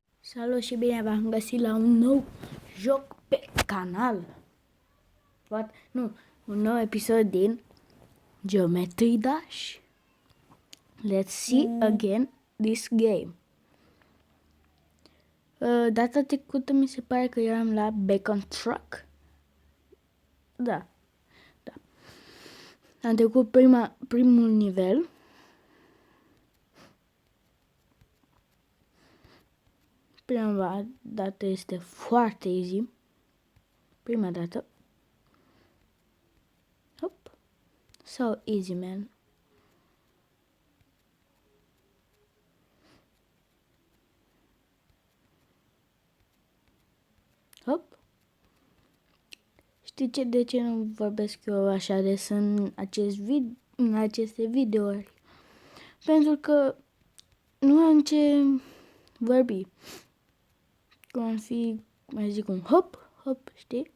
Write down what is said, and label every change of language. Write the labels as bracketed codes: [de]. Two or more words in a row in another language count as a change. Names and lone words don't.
[ro] Salut și bine v-am găsit la un nou joc pe canal. Un nou episod din Geometry Dash. [en] Let's see again this game. [ro] Data trecută mi se pare că eram la Bacon Truck. Da. Am trecut primul nivel. Prima dată este foarte easy. Prima dată. Hop. [en] So easy, man. Hop. [ro] Știi de ce nu vorbesc eu așa des în aceste videouri? Pentru că nu am ce vorbi. Cum ar fi, mai zic un hop, știi?